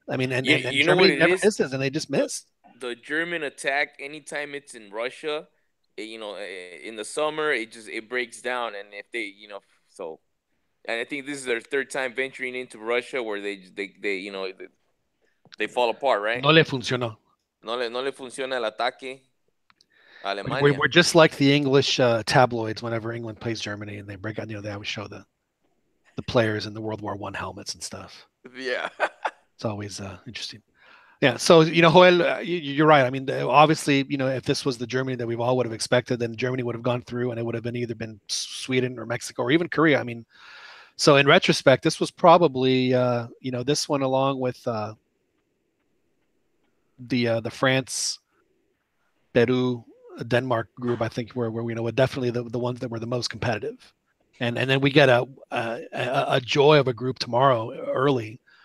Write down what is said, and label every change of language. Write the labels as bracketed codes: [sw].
[en] I mean, and Germany never misses, and they just missed. The German attack, anytime it's in Russia, in the summer, it breaks down, and if they, so, and I think this is their 3rd time venturing into Russia, where they fall apart, right? [es] No le funcionó. No le funciona el ataque. Alemania. [en] We're just like the English tabloids whenever England plays Germany, and they break out. They always show the players in the World War I helmets and stuff. Yeah, it's always interesting. Yeah, so Joel, you're right. I mean, obviously, if this was the Germany that we all would have expected, then Germany would have gone through, and it would have either been Sweden or Mexico or even Korea. I mean, so in retrospect, this was probably this one along with the France, Peru, Denmark group, I think were definitely the ones that were the most competitive, and then we get a joy of a group tomorrow early.